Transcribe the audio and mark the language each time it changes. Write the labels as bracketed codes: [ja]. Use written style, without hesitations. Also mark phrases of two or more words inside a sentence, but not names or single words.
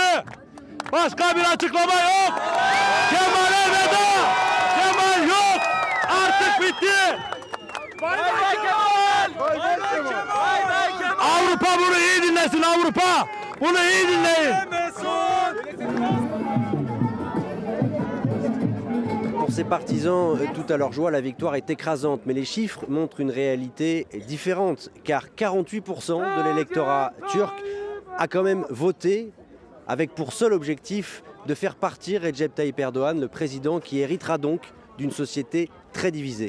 [tr] Başka bir açıklama yok. Kemal'e veda. Kemal yok. Artık bitti. Bay bay Kemal. Avrupa bunu iyi dinlesin Avrupa. Bunu iyi dinleyin. [fr] Pour ses partisans, tout à leur joie, la victoire est écrasante. Mais les chiffres montrent une réalité différente. Car 48% de l'électorat turc a quand même voté avec pour seul objectif de faire partir Recep Tayyip Erdogan, le président qui héritera donc d'une société très divisée.